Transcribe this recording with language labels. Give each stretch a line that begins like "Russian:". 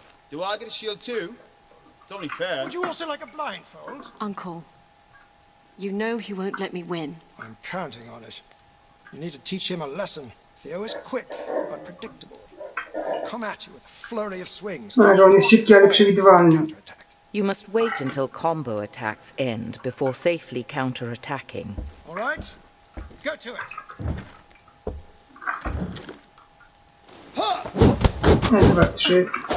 English: Do I get a shield too? It's only fair. Would you also like a blindfold? Uncle, you know he won't let me win. I'm counting on it. You need to teach him a lesson. Theo is quick, but predictable. He'll come at you with a flurry of swings.
Polish: No, że on jest szybki, ale przewidywalny.
English: You must wait until combo attacks end before safely counter-attacking. All right? Go to it.
Polish: Raz, dwa, trzy.